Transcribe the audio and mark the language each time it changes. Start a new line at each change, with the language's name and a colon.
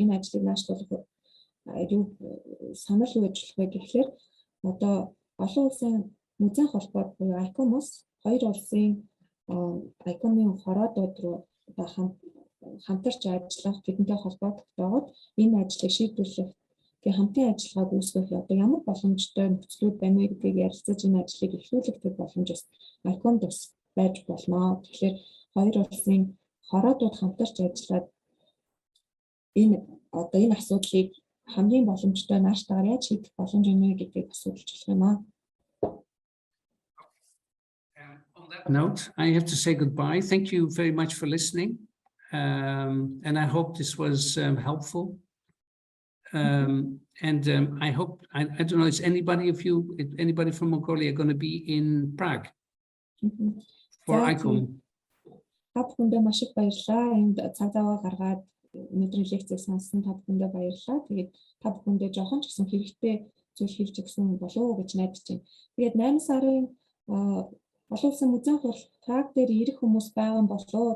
Mongolian: Энэ ажлыг наашлуулах юу санал юу ажиллах вэ гэхээр одоо олон улсын музейн холбоод буюу ICOM-аас хоёр улсын ICOM-ийн хороодууд руу одоо хамтарч ажиллах тэдэнтэй холбоо тогтоогод энэ ажлыг шийдвэрлэх хамтын ажиллагааг үүсгэх одоо ямар боломжтой нөхцлүүд байна вэ гэдгийг ярилцаж энэ ажлыг эхлүүлэх тэр боломж бас ICOM-д бас байж болно. Тэгэхээр хоёр улсын хороодууд хамтарч ажиллаад энэ асуудлыг хамгийн боломжтой нааштайгаар яаж шийдэх боломж байна вэ гэдгийг асуудалж болох юм аа.
English: On that note, I have to say goodbye. Thank you very much for listening. And I hope this was helpful. I hope, I don't know, is anybody from Mongolia going to be in Prague for ICOM?
Mongolian: Та бүхэндээ маш их баярлалаа. Энд цаг зав гаргаад өнөөдрийн лекцийг сонссон та бүхэндээ баярлалаа. Тэгээд та бүхэндээ жоохон ч гэсэн хэрэгтэй зүйл хэлж өгсөн болов уу гэж найдаж байна. Тэгээд 8 сарын олон улсын музейн хурал Праг дээр ирэх хүмүүс байгаа болов уу?